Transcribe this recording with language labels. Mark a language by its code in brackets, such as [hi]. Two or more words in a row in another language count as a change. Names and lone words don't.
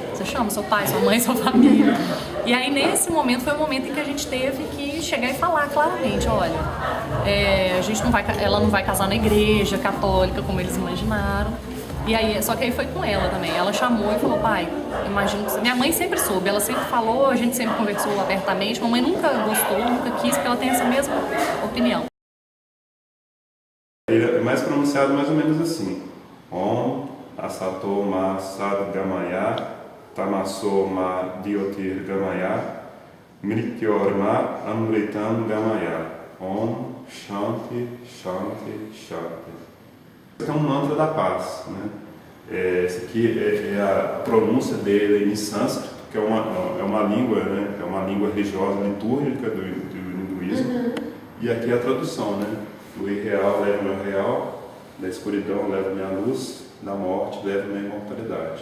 [pt] Você chama seu pai, sua mãe, sua família. E aí, nesse momento, foi o momento em que a gente teve que chegar e falar claramente, olha, ela não vai casar na igreja católica, como eles imaginaram. E aí, só que aí foi com ela também. Ela chamou e falou, pai, imagino que... Minha mãe sempre soube, ela sempre falou, a gente sempre conversou abertamente. Mamãe nunca gostou, nunca quis, porque ela tem essa mesma opinião. É mais pronunciado mais ou menos assim. [sa] ॐ असतो मा सद् गमय तमसो मा ज्योतिर् गमय मृत्योर् मा अमृतम् गमय ॐ शान्ति शान्ति शान्ति Shanti. [pt] É um mantra da paz, né? Esse aqui é a pronúncia dele em sânscrito, que é uma língua, né? É uma língua religiosa, litúrgica do hinduísmo. E aqui é a tradução, né? Do irreal leva-me ao real, da escuridão leva-me à luz, da morte leva-me à imortalidade.